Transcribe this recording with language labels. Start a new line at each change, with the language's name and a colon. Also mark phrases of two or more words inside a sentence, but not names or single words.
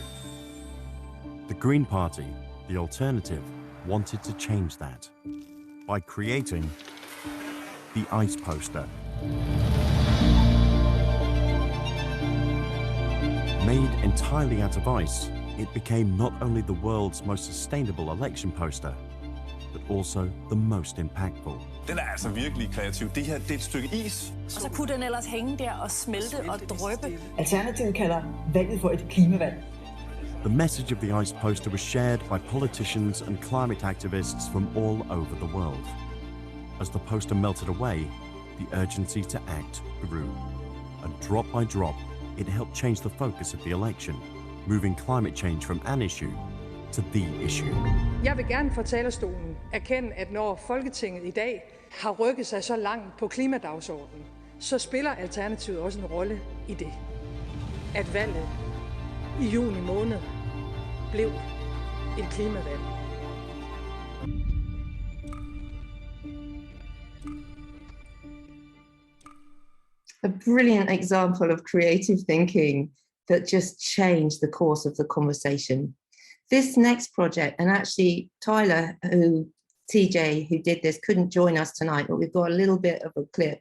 English: The Green Party, the alternative, wanted to change that by creating the ice poster. Made entirely out of ice, it became not only the world's most sustainable election poster, but also the most impactful.
Danish: Den altså virkelig kreativ. Det her, det et stykke is. Og så kunne den ellers hænge der og smelte og dryppe. Alternativet kalder valget for et klimavalg.
English: The message of the ice poster was shared by politicians and climate activists from all over the world. As the poster melted away, the urgency to act grew. And drop by drop, it helped change the focus of the election, moving climate change from an issue to the issue.
Danish: Jeg vil gerne fra talerstolen erkende, at når Folketinget i dag har rykket sig så langt på klimadagsordenen, så spiller Alternativet også en rolle i det. At valget i juni måned blev et klimavalg.
English: A brilliant example of creative thinking that just changed the course of the conversation. This next project, and actually Tyler, TJ, who did this, couldn't join us tonight, but we've got a little bit of a clip.